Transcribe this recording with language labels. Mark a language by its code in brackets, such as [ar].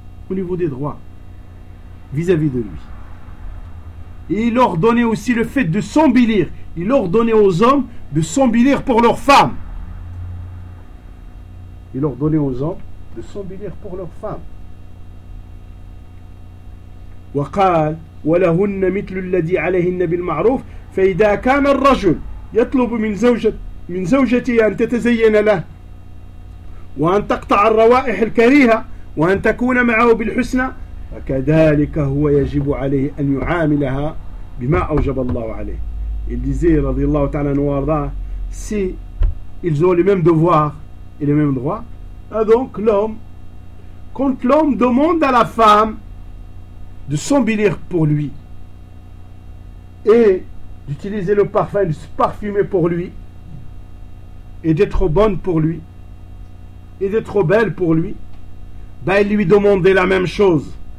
[fr] Au niveau des droits vis-à-vis de lui. Et il ordonnait aussi le fait de s'embellir. Il ordonnait aux hommes de s'embellir pour leur femme. Il ordonnait aux hommes de s'embellir pour leur femme. [ar] وقال ولهن مثل الذي عليهن بالمعروف فإذا كان الرجل يطلب من زوجته أن تتزين له وأن تقطع الروائح الكريهة وأن تكون معه بالحسنى فكذلك هو يجب عليه أن يعاملها بما أوجب الله عليه. [fr] Il disait, [ar] رضي الله تعالى عنه وارضاه, [fr] si ils ont les mêmes devoirs et les mêmes droits, donc l'homme, quand l'homme demande à la femme de s'embellir pour lui et d'utiliser le parfum, de se parfumer pour lui et d'être bonne pour lui et d'être belle pour lui, ben il lui demandait la même chose.